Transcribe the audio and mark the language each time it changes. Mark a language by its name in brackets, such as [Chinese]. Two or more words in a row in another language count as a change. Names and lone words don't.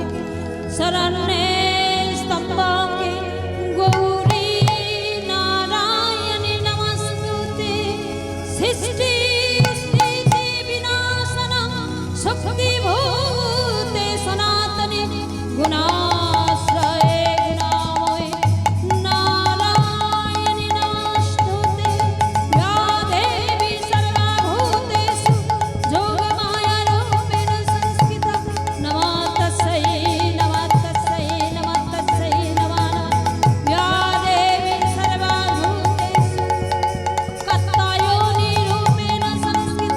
[Sanskrit] শরণ্যে স্তম্ভকে গৌরী নারায়ণী নমস্তুতে সৃষ্টি স্থিতি বিনাশন শক্তি ভূতে সনাতনে গুণাশ্রয়ে গুণাময়ে নারায়ণী নমস্তুতে या देवी सर्वभूतेषु योगमाया रूपेण संस्थिता नमः तस्यै नमः तस्यै नमः तस्यै नमः नमः या देवी सर्वभूतेषु कात्यायनी रूपेण संस्थिता